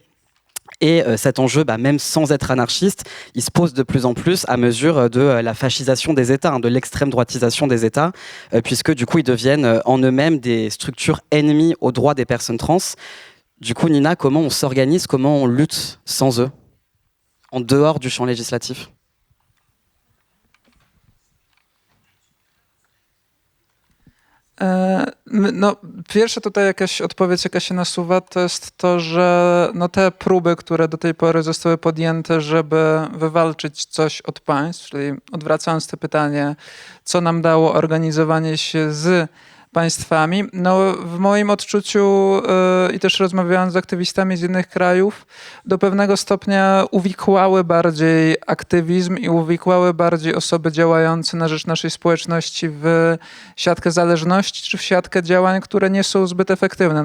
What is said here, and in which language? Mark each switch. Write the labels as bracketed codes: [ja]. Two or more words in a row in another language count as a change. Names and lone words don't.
[fr] Et cet enjeu, même sans être anarchiste, il se pose de plus en plus à mesure de la fascisation des États, de l'extrême droitisation des États, puisque du coup ils deviennent en eux-mêmes des structures ennemies aux droits des personnes trans. Du coup, Nina, comment on s'organise, comment on lutte sans eux, en dehors du champ législatif? [pl] No, pierwsza tutaj jakaś odpowiedź, jaka się nasuwa, to jest to, że te próby, które do tej pory zostały podjęte, żeby wywalczyć coś od państw, czyli odwracając to pytanie, co nam dało organizowanie się z państwami, w moim odczuciu i też rozmawiając z aktywistami z innych krajów, do pewnego stopnia uwikłały bardziej aktywizm i uwikłały bardziej osoby działające na rzecz naszej społeczności w siatkę zależności czy w siatkę działań, które nie są zbyt efektywne.